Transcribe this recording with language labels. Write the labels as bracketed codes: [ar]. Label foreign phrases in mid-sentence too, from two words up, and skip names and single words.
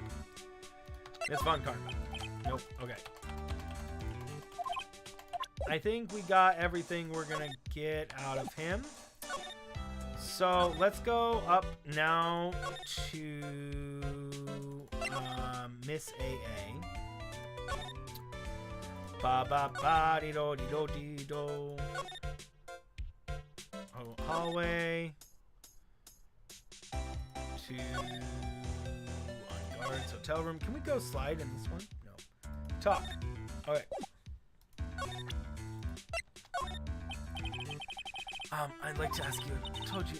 [en] It's fun, Karma. Nope, okay. I think we got everything we're gonna get out of him. So let's go up now to Miss AA. Ba ba ba dee do dee do dee do. Oh, hallway to on guards hotel room. Can we go slide in this one? No. Talk. Okay. I'd like to ask you. I told you.